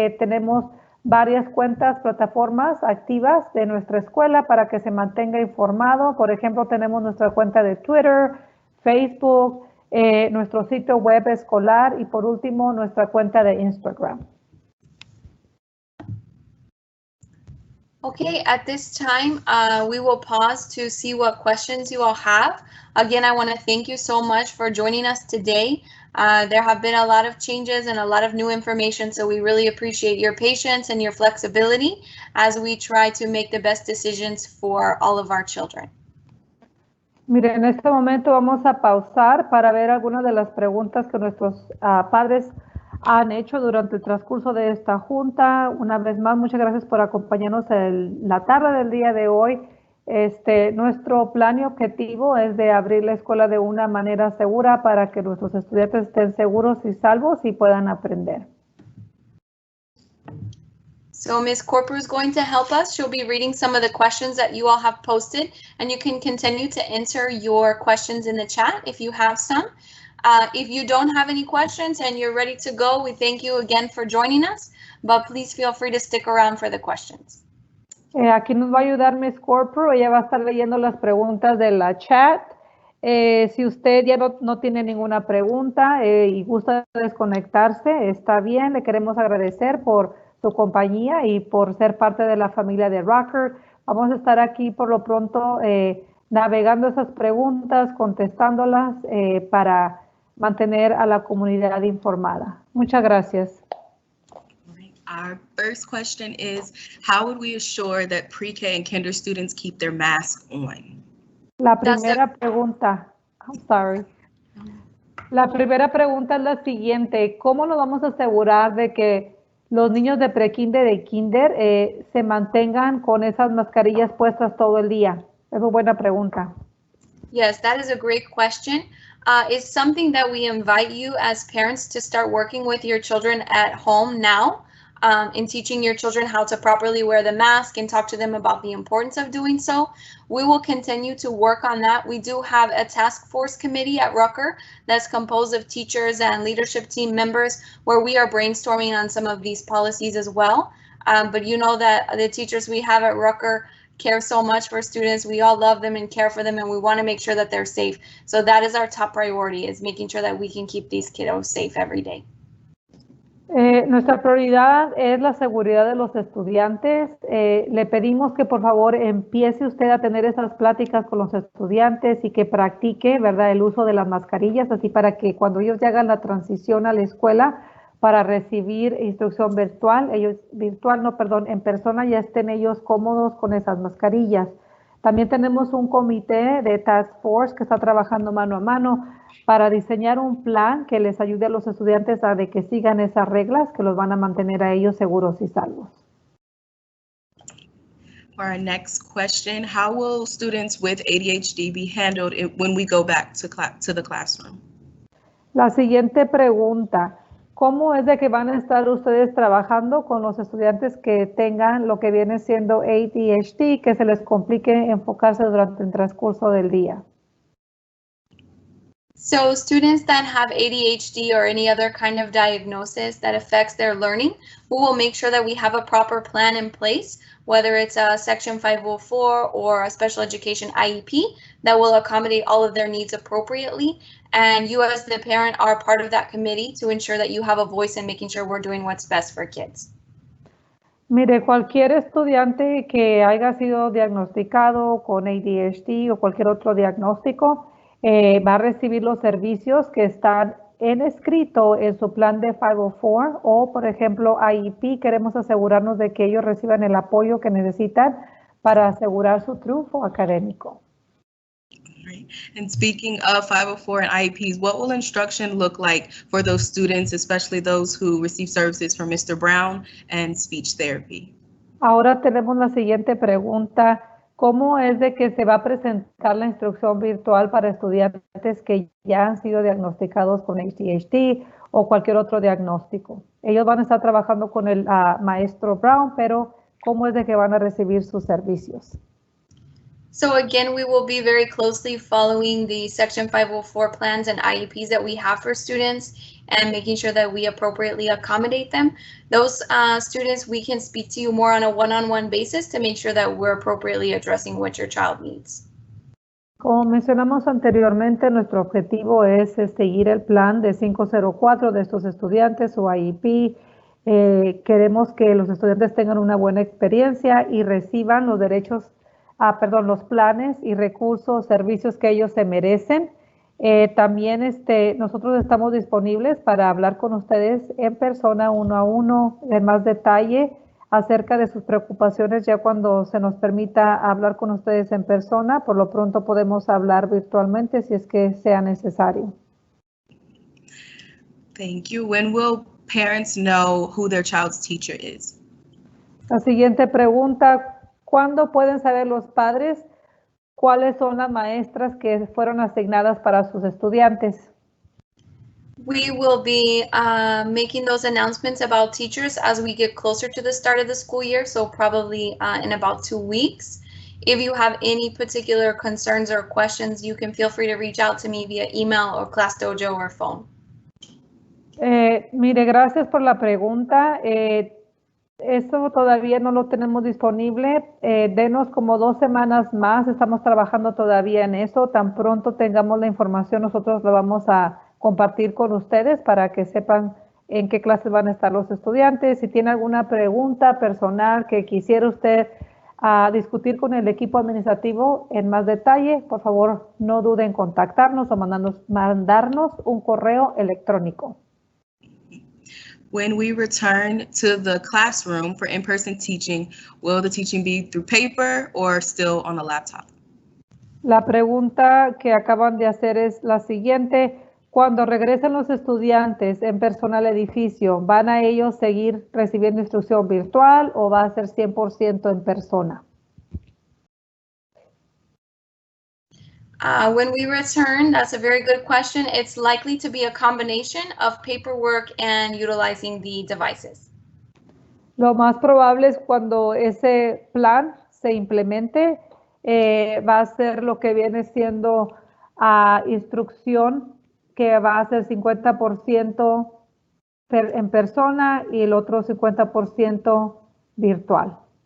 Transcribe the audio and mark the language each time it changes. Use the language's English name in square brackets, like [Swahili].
[Spanish] Tenemos varias cuentas, plataformas activas de nuestra escuela para que se mantenga informado. Por ejemplo, tenemos nuestra cuenta de Twitter, Facebook, nuestro sitio web escolar y por último, nuestra cuenta de Instagram. [English] Okay, at this time, we will pause to see what questions you all have. Again, I want to thank you so much for joining us today. There have been a lot of changes and a lot of new information, so we really appreciate your patience and your flexibility as we try to make the best decisions for all of our children. [Spanish] Mire, en este momento vamos a pausar para ver algunas de las preguntas que nuestros padres han hecho durante el transcurso de esta junta. Una vez más, muchas gracias por acompañarnos en la tarde del día de hoy. Nuestro plan y objetivo es de abrir la escuela de una manera segura para que nuestros estudiantes estén seguros y salvos y puedan aprender. [English] So Ms. Corporal is going to help us. She'll be reading some of the questions that you all have posted, and you can continue to enter your questions in the chat if you have some. If you don't have any questions and you're ready to go, we thank you again for joining us, but please feel free to stick around for the questions. [Spanish] Aquí nos va a ayudar Ms. Corporal. Ella va a estar leyendo las preguntas de la chat. Si usted ya no tiene ninguna pregunta y gusta desconectarse, está bien. Le queremos agradecer por su compañía y por ser parte de la familia de Rucker. Vamos a estar aquí por lo pronto navegando esas preguntas, contestándolas para mantener a la comunidad informada. Muchas gracias. [English] Our first question is, how would we assure that pre-K and kinder students keep their mask on? [Spanish] La primera pregunta, [English] I'm sorry. [Spanish] La primera pregunta es la siguiente, ¿cómo nos vamos a asegurar de que los niños de pre-kinder y kinder se mantengan con esas mascarillas puestas todo el día? Es una buena pregunta. [English] Yes, that is a great question. It's something that we invite you as parents to start working with your children at home now. In teaching your children how to properly wear the mask and talk to them about the importance of doing so. We will continue to work on that. We do have a task force committee at Rucker that's composed of teachers and leadership team members where we are brainstorming on some of these policies as well. But you know that the teachers we have at Rucker care so much for students. We all love them and care for them, and we want to make sure that they're safe. So that is our top priority, is making sure that we can keep these kiddos safe every day. [Spanish] Nuestra prioridad es la seguridad de los estudiantes. Le pedimos que por favor empiece usted a tener esas pláticas con los estudiantes y que practique, ¿verdad?, el uso de las mascarillas, así para que cuando ellos ya hagan la transición a la escuela para recibir instrucción en persona, ya estén ellos cómodos con esas mascarillas. También tenemos un comité de task force que está trabajando mano a mano para diseñar un plan que les ayude a los estudiantes a que sigan esas reglas que los van a mantener a ellos seguros y salvos. [English] For our next question, how will students with ADHD be handled when we go back to the classroom? [Spanish] La siguiente pregunta, ¿cómo es de que van a estar ustedes trabajando con los estudiantes que tengan lo que viene siendo ADHD, que se les complique enfocarse durante el transcurso del día? [English] So students that have ADHD or any other kind of diagnosis that affects their learning, we will make sure that we have a proper plan in place, whether it's a Section 504 or a special education IEP that will accommodate all of their needs appropriately. And you as the parent are part of that committee to ensure that you have a voice in making sure we're doing what's best for kids. [Spanish] Mire, cualquier estudiante que haya sido diagnosticado con ADHD o cualquier otro diagnóstico va a recibir los servicios que están en escrito en su plan de 504 o, por ejemplo, IEP. Queremos asegurarnos de que ellos reciban el apoyo que necesitan para asegurar su triunfo académico. [English] Right. And speaking of 504 and IEPs, what will instruction look like for those students, especially those who receive services from Mr. Brown and speech therapy? [Spanish] Ahora tenemos la siguiente pregunta. ¿Cómo es de que se va a presentar la instrucción virtual para estudiantes que ya han sido diagnosticados con ADHD o cualquier otro diagnóstico? Ellos van a estar trabajando con el maestro Brown, pero ¿cómo es de que van a recibir sus servicios? [English] So again, we will be very closely following the Section 504 plans and IEPs that we have for students and making sure that we appropriately accommodate them. Those students, we can speak to you more on a one-on-one basis to make sure that we're appropriately addressing what your child needs. [Spanish] Como mencionamos anteriormente, nuestro objetivo es seguir el plan de 504 de estos estudiantes o IEP. Queremos que los estudiantes tengan una buena experiencia y reciban los los planes y recursos, servicios que ellos se merecen. También nosotros estamos disponibles para hablar con ustedes en persona, uno a uno, en más detalle acerca de sus preocupaciones ya cuando se nos permita hablar con ustedes en persona. Por lo pronto podemos hablar virtualmente si es que sea necesario. [English] Thank you. When will parents know who their child's teacher is? [Spanish] La siguiente pregunta, ¿cuándo pueden saber los padres cuáles son las maestras que fueron asignadas para sus estudiantes? [English] We will be making those announcements about teachers as we get closer to the start of the school year, so probably in about 2 weeks. If you have any particular concerns or questions, you can feel free to reach out to me via email or Class Dojo or phone. [Spanish] Mire, gracias por la pregunta. Eso todavía no lo tenemos disponible. Denos como 2 semanas más. Estamos trabajando todavía en eso. Tan pronto tengamos la información, nosotros lo vamos a compartir con ustedes para que sepan en qué clases van a estar los estudiantes. Si tiene alguna pregunta personal que quisiera usted discutir con el equipo administrativo en más detalle, por favor no duden en contactarnos o mandarnos un correo electrónico. [English] When we return to the classroom for in-person teaching, will the teaching be through paper or still on a laptop? [Spanish] La pregunta que acaban de hacer es la siguiente. Cuando regresen los estudiantes en persona al edificio, ¿van a ellos seguir recibiendo instrucción virtual o va a ser 100% en persona? [English] When we return, that's a very good question. It's likely to be a combination of paperwork and utilizing the devices. [Spanish] Lo más probable es cuando ese plan se implemente, va a ser lo que viene siendo instrucción, que va a ser 50% en persona y el otro 50% virtual.